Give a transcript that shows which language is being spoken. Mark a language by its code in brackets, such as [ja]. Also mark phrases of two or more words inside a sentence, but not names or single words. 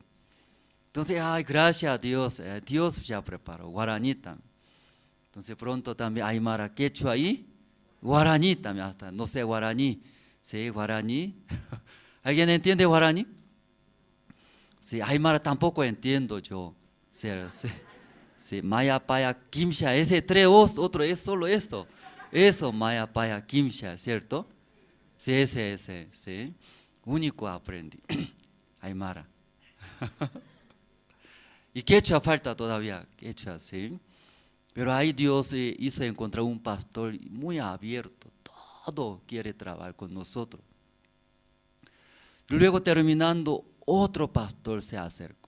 [es] Entonces, gracias a Dios, Dios ya preparó, guaraní también. Entonces pronto también aymara, quechua ahí, guaraní también, hasta no sé guaraní, sí, guaraní. ¿Alguien entiende guaraní? Sí, aymara tampoco entiendo yo, sí, [ay] maya, paya, kimsha, [es] ese 3 otro es solo eso. Eso, [ay] maya, paya, kimsha, [es] ¿cierto? Sí, ese, sí. Único aprendí. Aymara. Y quechua falta todavía, quechua, sí. Pero ahí Dios hizo encontrar un pastor muy abierto. Todo quiere trabajar con nosotros. Luego terminando, otro pastor se acercó.